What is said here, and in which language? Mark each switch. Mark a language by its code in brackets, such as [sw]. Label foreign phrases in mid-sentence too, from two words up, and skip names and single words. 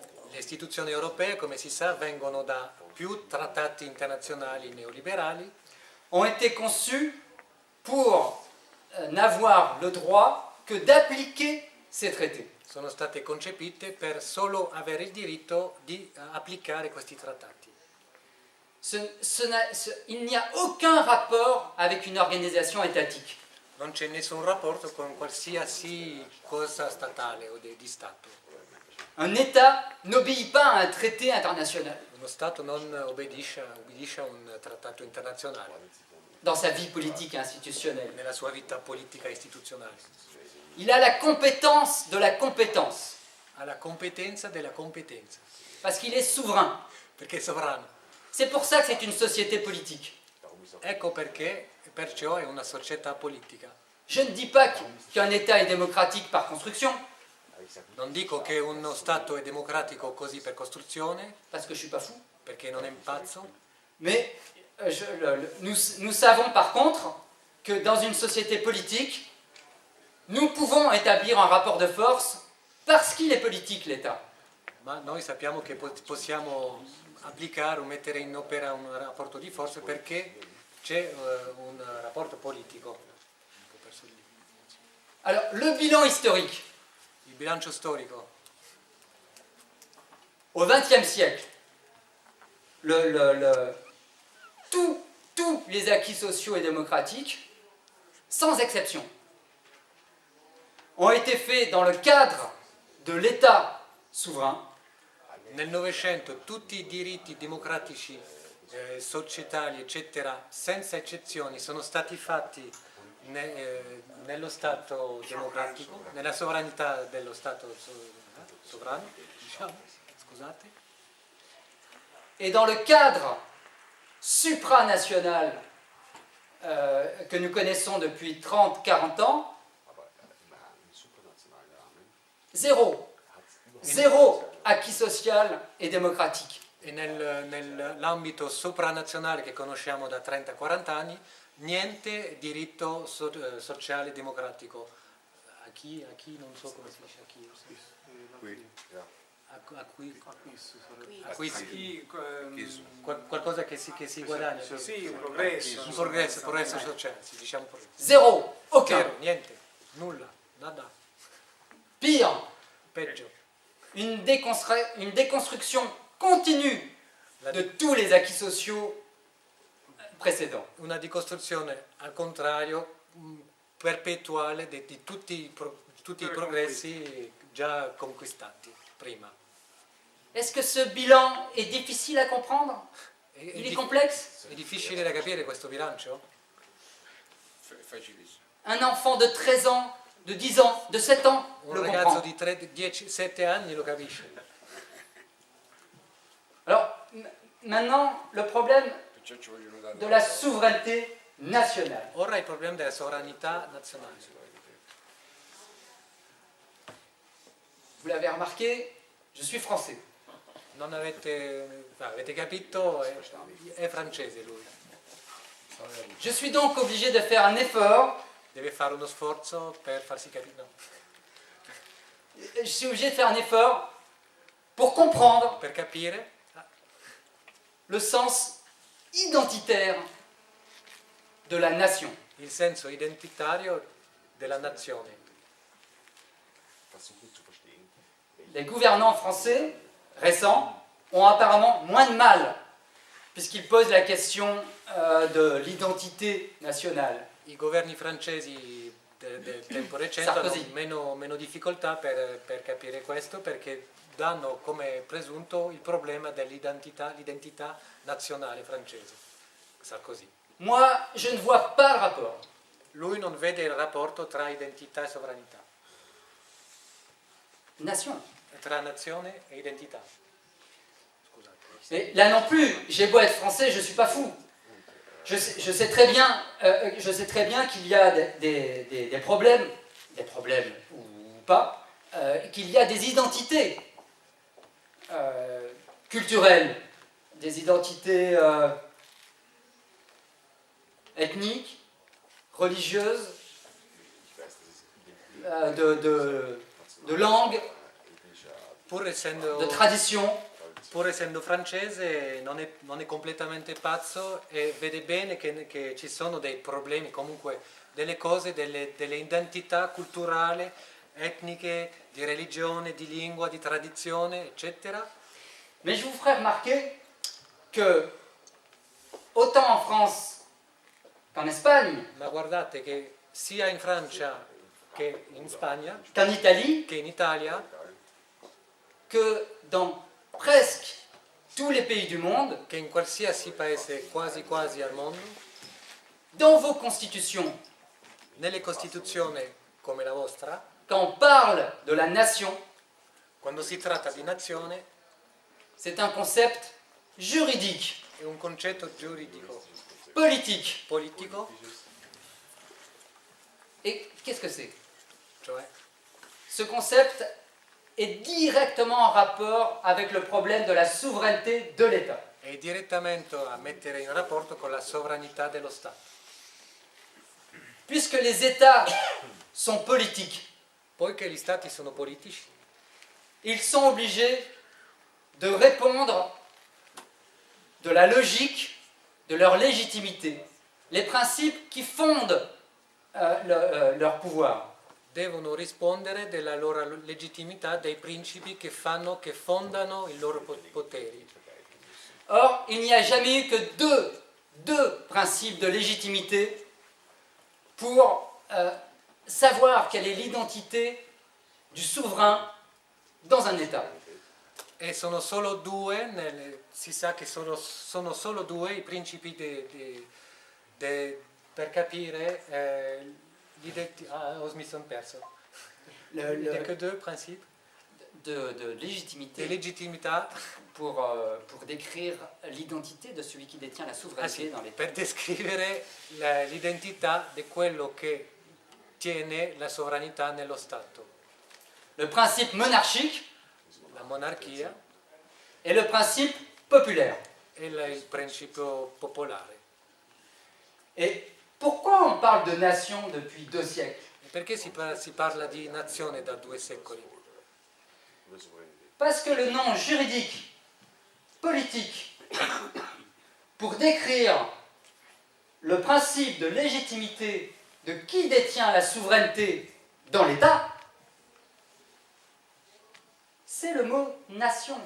[it] Le istituzioni europee, come si sa, vengono da più trattati internazionali neoliberali [fr] ont été conçues pour n'avoir le droit que d'appliquer ces traités. [it] sono state concepite per solo avere il diritto di applicare questi trattati. [fr] Il n'y a aucun rapport avec une organisation étatique. [it] Non c'è nessun rapporto con qualsiasi cosa statale o di Stato. [fr] Un État n'obéit pas à un traité international [it] Uno Stato non obbedisce a un trattato internazionale [fr] dans sa vie politique et institutionnelle. [it] nella sua vita politica e istituzionale. [fr] Il a la compétence de la compétence, [it] Ha la competenza della competenza, [fr] parce qu'il est souverain. [it] perché è sovrano. [fr] C'est pour ça que c'est une société politique. [it] Ecco perché, perciò è una società politica. [fr] Je ne dis pas qu'un État est démocratique par construction, [it] Non dico che uno Stato è democratico così per costruzione, [fr] parce que je ne suis pas fou, [it] perché non è pazzo, [fr] mais nous savons par contre que dans une société politique, nous pouvons établir un rapport de force parce qu'il est politique l'État. [it] ma noi sappiamo che possiamo applicare o mettere in opera un rapporto di forza perché c'è un rapporto politico. [fr] Alors, le bilan historique. [it] Il bilancio storico. [fr] Au XXe siècle, tous les acquis sociaux et démocratiques, sans exception, ont été faits dans le cadre de l'État souverain, [it] Nel Novecento tutti i diritti democratici, societali, eccetera, senza eccezioni, sono stati fatti nello Stato democratico, nella sovranità dello Stato sovrano, diciamo, scusate. [fr] et dans le cadre supranational que nous connaissons depuis 30-40 ans, zéro acquis social et démocratique. [it] E nell'ambito sopranazionale che conosciamo da 30-40 anni, niente diritto sociale democratico a chi non so come si dice, a chi. Acquisti. Qualcosa che si guadagna. Sì, un progresso. Un progresso sociale, sì, diciamo progresso. [fr] Zéro, aucun. [it] Zero, niente, nulla, nada, [fr] Pire, [it] peggio. [fr] une déconstruction continue de tous les acquis sociaux précédents. [it] Una ricostruzione al contrario perpetuale di tutti i progressi già conquistati prima. [fr] Est-ce que ce bilan est difficile à comprendre? Il est complexe? [it] È difficile da capire questo bilancio? Facilissimo. [fr] Un enfant de 13 ans, de 10 ans, de 7 ans [it] Un [fr] le [it] ragazzo [fr] comprend. [it] di 7 anni lo capisce. [fr] Alors, maintenant, le problème [it] Perciò ci vogliono dare [fr] de la souveraineté nationale. [it] Ora il problema della sovranità nazionale. [fr] Vous l'avez remarqué, je suis français. [it] Non avete capito, è francese lui. [fr] Je suis donc obligé de faire un effort. [it] Deve fare uno sforzo per farsi capire. No. [fr] Je suis obligé de faire un effort pour comprendre [it] Per capire [fr] le sens identitaire de la nation. [it] il senso identitario della nazione. [fr] Les gouvernants français récents ont apparemment moins de mal, puisqu'ils posent la question de l'identité nationale. [it] I governi francesi del tempo recente Sarkozy. hanno meno difficoltà per capire questo, perché danno come presunto il problema l'identità nazionale francese. Sarkozy. [fr] Moi, je ne vois pas le rapport. [it] Lui non vede il rapporto tra identità e sovranità, [fr] Nation. [it] tra nazione e identità. Scusate. [fr] Et là non plus, j'ai beau être français, je ne suis pas fou. Je sais très bien qu'il y a des problèmes ou pas, qu'il y a des identités culturelles, des identités ethniques, religieuses, de langue, [it] Pur [fr] de [it] essendo [fr] tradition. [it] francese non è completamente pazzo e vede bene che ci sono dei problemi, comunque delle cose, delle identità culturali, etniche, di religione, di lingua, di tradizione, eccetera. [fr] Mais je vous ferai remarquer que, autant en France qu'en Espagne, [it] Ma guardate che sia in Francia che in Spagna, [fr] qu'en Italie, [it] che in Italia, [fr] que dans presque tous les pays du monde, [it] che in qualsiasi paese quasi al mondo, [fr] dans vos constitutions, [it] nelle costituzioni come la vostra, [fr] quand on parle de la nation, [it] quando si tratta di nazione, [fr] c'est un concept juridique, [it] è un concetto giuridico, [fr] politique. [it] politico, [fr] Et qu'est-ce que c'est? [it] cioè [fr] Ce concept est directement en rapport avec le problème de la souveraineté de l'État. [it] è direttamente a mettere in rapporto con la sovranità dello Stato. [fr] Puisque les États sont politiques, [it] Poiché gli Stati sono politici, [fr] ils sont obligés de répondre de la logique, de leur légitimité, les principes qui fondent leur pouvoir. [it] devono rispondere della loro legittimità, dei principi che fondano i loro poteri. [fr] Or, il n'y a jamais eu que deux principes de légitimité pour savoir quelle est l'identité du souverain dans un État. [it] E sono solo due, si sa che sono solo due i principi per capire mi sono perso. [fr] Il n'y a que deux principes De légitimité [it] di legittimità [fr] pour décrire l'identité de celui qui détient la souveraineté dans l'État. [it] per descrivere l'identità di quello che tiene la sovranità nello Stato. [fr] Le principe monarchique [it] La monarchia [fr] et le principe populaire. [it] e il principio popolare. [fr] Et pourquoi on parle de nation depuis 2 siècles? [it] Perché si parla di nazione da 2 secoli? [fr] Parce que le nom juridique, politique, pour décrire le principe de légitimité de qui détient la souveraineté dans l'État, c'est le mot nation.